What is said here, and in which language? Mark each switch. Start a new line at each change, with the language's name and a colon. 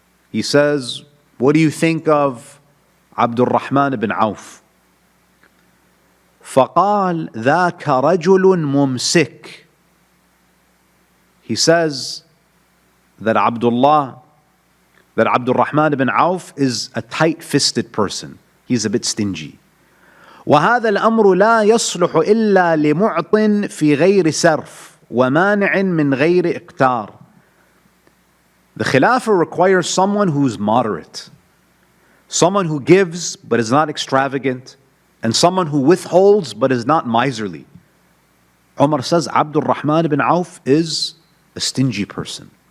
English: He says, "What do you think of Abdul Rahman ibn Auf?"
Arabic: فَقَالَ ذَاكَ رَجُلٌ مُمْسِكٌ.
English: He says that Abdul Rahman ibn Auf is a tight-fisted person. He's a bit stingy.
Arabic: وهذا الأمر لا يصلح إلا لمعط في غير سرف ومانع من غير إقتار.
English: The Khilafah requires someone who's moderate, someone who gives but is not extravagant, and someone who withholds but is not miserly. Umar says Abdul Rahman ibn Auf is a stingy person.